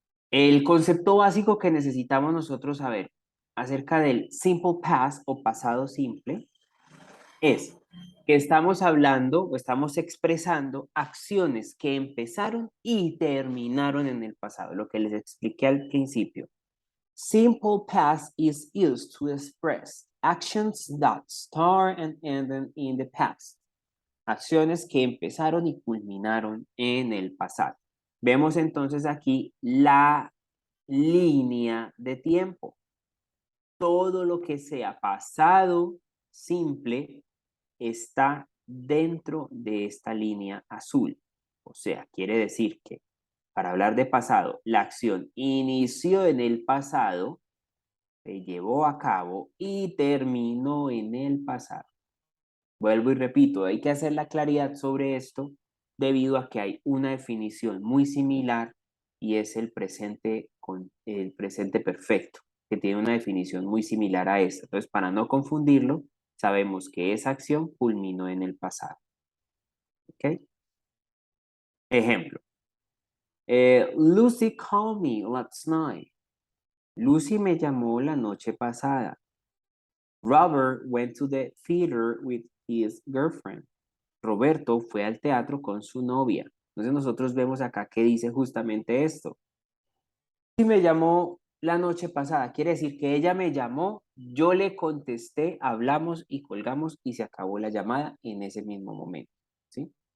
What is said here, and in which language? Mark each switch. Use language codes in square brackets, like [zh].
[es] El concepto básico que necesitamos nosotros saber acerca del simple past o pasado simple es que estamos hablando o estamos expresando acciones que empezaron y terminaron en el pasado, lo que les expliqué al principio. [en] Simple past is used to express actions that start and end in the past. [es] acciones que empezaron y culminaron en el pasado. Vemos entonces aquí la línea de tiempo. Todo lo que sea pasado simple está dentro de esta línea azul. O sea, quiere decir que para hablar de pasado, la acción inició en el pasado, se llevó a cabo y terminó en el pasado. Vuelvo y repito, hay que hacer la claridad sobre esto debido a que hay una definición muy similar y es el presente perfecto, que tiene una definición muy similar a esta. Entonces, para no confundirlo, sabemos que esa acción culminó en el pasado. ¿Ok? Ejemplo. [en] Lucy called me last night. [es] Lucy me llamó la noche pasada. [en] Robert went to the theater with his girlfriend. [es] Roberto fue al teatro con su novia. Entonces nosotros vemos acá que dice justamente esto. Lucy me llamó la noche pasada. Quiere decir que ella me llamó, yo le contesté, hablamos y colgamos y se acabó la llamada en ese mismo momento. ¿Sí?